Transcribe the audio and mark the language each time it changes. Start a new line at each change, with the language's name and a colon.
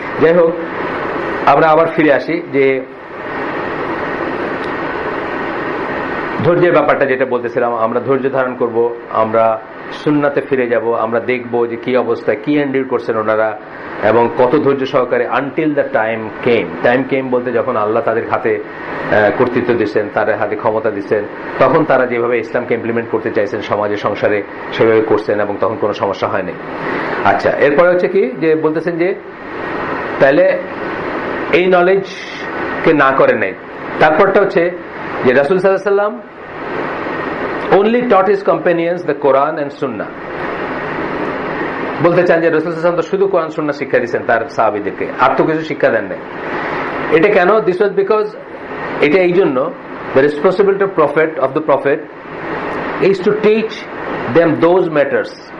Bangla: যাই হোক, আমরা আবার ফিরে আসি যে ধৈর্যের ব্যাপারটা যেটা বলতেছিলাম, আমরা ধৈর্য ধারণ করব, আমরা সুন্নাতে ফিরে যাব, আমরা দেখব যে কি অবস্থায় কি এন্ডিউর করছেন ওনারা এবং কত ধৈর্য সহকারে
English: until the time came
Bangla: বলতে যখন আল্লাহ তাদের হাতে কর্তৃত্ব দিচ্ছেন, তাদের হাতে ক্ষমতা দিচ্ছেন, তখন তারা যেভাবে ইসলামকে ইমপ্লিমেন্ট করতে চাইছেন সমাজে সংসারে সেভাবে করছেন এবং তখন কোনো সমস্যা হয়নি। আচ্ছা, এরপরে হচ্ছে কি যে বলতেছেন যে তাহলে এই নলেজকে না করে নেই। তারপরটা হচ্ছে যে
English: রাসূল সাল্লাল্লাহু আলাইহি ওয়াসাল্লাম only taught his companions the Quran and Sunnah।
Bangla: বলতে চান যে রাসূল সাল্লাল্লাহু আলাইহি ওয়াসাল্লাম তো শুধু কোরআন সুন্নাহ শিক্ষা দিয়েছেন তার সাহাবীদেরকে, আর তো কিছু শিক্ষা দেন নাই। এটা কেন?
English: this was because,
Bangla: এটা এই জন্য
English: the responsibility of the prophet is to teach them those matters।